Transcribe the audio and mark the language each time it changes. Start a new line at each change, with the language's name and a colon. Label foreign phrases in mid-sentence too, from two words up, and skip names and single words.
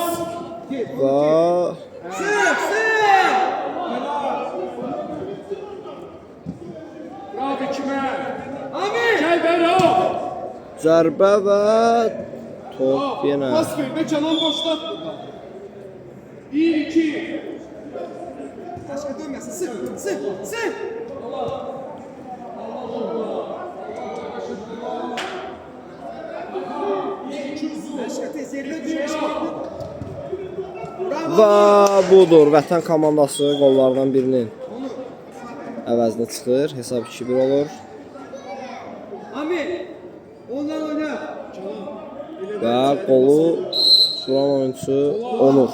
Azerbaijani: Və Bravo kimə? Gəl bəra. zərbə və top yenə. Pas ver və Canan boşlat burada. 1-2.
Turkish: Başka dönmesin. Sık. Başka tez yerine düşmüş.
Azerbaijani: Və budur, Vətən komandası qollardan birinin əvəzinə çıxır. Hesab 2-1 olur. Ami. Ondan oyna. Və qolu vuran oyunçu Onur.